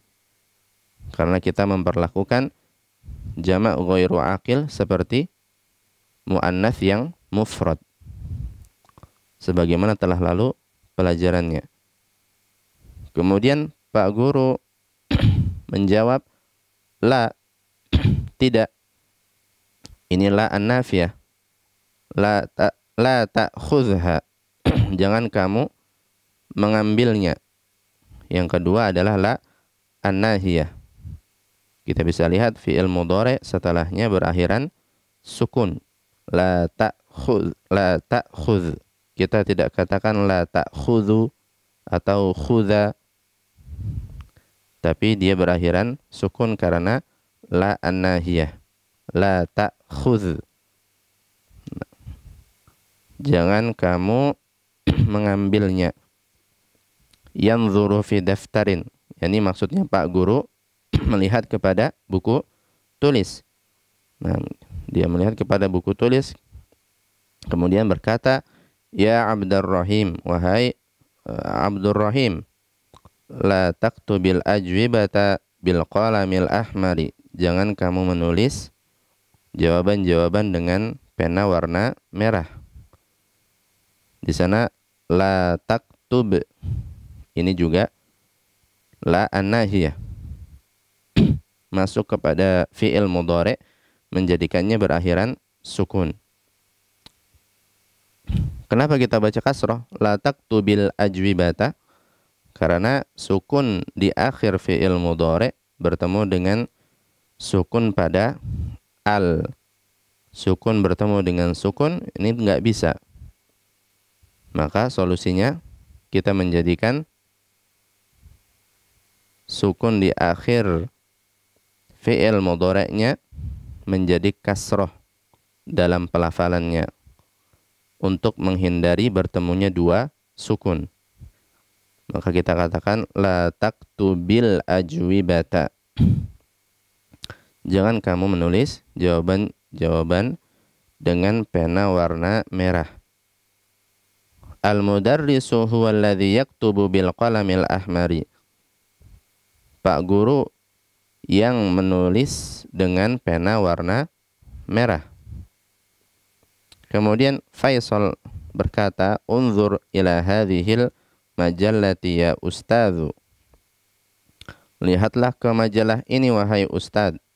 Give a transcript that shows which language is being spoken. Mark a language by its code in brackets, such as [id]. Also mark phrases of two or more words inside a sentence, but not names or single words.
[id] Karena kita memperlakukan jamak [ar] غير عاقل [id] seperti muannats yang mufrad. Sebagaimana telah lalu pelajarannya. Kemudian Pak Guru menjawab, la, tidak. [ar] Ini لا النافية. لا تأخذها. [id] Jangan kamu mengambilnya. Yang kedua adalah [ar] لا الناهية. [id] Kita bisa lihat [ar] فعل مضارع [id] setelahnya berakhiran sukun. [ar] لا تأخذ. [id] Kita tidak katakan [ar] لا تأخذُ [id] atau khudha, tapi dia berakhiran sukun karena [ar] لا الناهية. لا تأخذ. [id] Jangan kamu mengambilnya. [ar] ينظر في دفتر. [id] Yani maksudnya Pak Guru melihat kepada buku tulis. Nah, dia melihat kepada buku tulis, kemudian berkata, ya Abdurrahim, wahai Abdurrahim, [ar] لا تكتب الأجوبة بالقلم الأحمر. [id] Jangan kamu menulis jawaban-jawaban dengan pena warna merah. Di sana [ar] لا تكتب. [id] Ini juga [ar] لا الناهية. [id] Masuk kepada [ar] فعل مضارع [id] menjadikannya berakhiran sukun. Kenapa kita baca kasrah? [ar] لا تكتب الأجوبة. [id] Karena sukun di akhir [ar] فعل مضارع [id] bertemu dengan sukun pada al. Sukun bertemu dengan sukun, ini enggak bisa. Maka solusinya kita menjadikan sukun di akhir [ar] فعل مضارع'nya [id] menjadi kasrah dalam pelafalannya, untuk menghindari bertemunya dua sukun. Maka kita katakan [ar] لا تكتب الأجوبة. [id] Jangan kamu menulis jawaban dengan pena warna merah. [ar] المدرس هو الذي يكتب بالقلم الأحمر. [id] Pak Guru yang menulis dengan pena warna merah. Kemudian Faisal berkata, [ar] انظر إلى هذه المجلة يا أستاذ. [id] Lihatlah ke majalah ini wahai ustad.